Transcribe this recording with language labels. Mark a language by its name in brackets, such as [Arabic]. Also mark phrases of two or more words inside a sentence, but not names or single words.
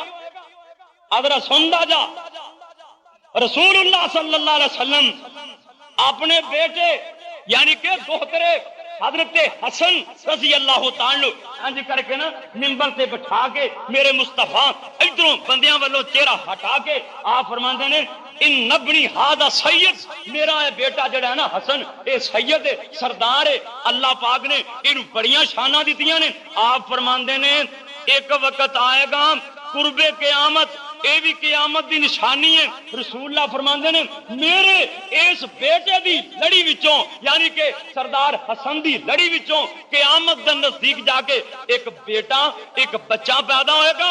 [Punjabi] ادرا سندا جا, رسول اللہ صلی اللہ علیہ وسلم اپنے بیٹے یعنی کہ دوہترے حضرت حسن رضی اللہ تعالی عنہ کر کے نا منبر سے بٹھا کے میرے مصطفیٰ ادھروں بندیاں والوں چہرہ ہٹا کے آپ فرماندے نے [Arabic] ان نبنی ہادہ سید, [Punjabi] میرا ہے بیٹا جڑا ہے نا حسن اے سید ہے, سردار ہے. اللہ پاک نے ان بڑیاں شاناں دتیاں نے. آپ فرماندے نے ایک وقت آئے گا قرب قیامت, اے بھی قیامت دی نشانی ہے. رسول اللہ فرماندے نے میرے اس بیٹے دی لڑی وچوں یعنی کہ سردار حسن دی لڑی وچوں قیامت دے نزدیک جا کے ایک بیٹا ایک بچہ پیدا ہوئے گا.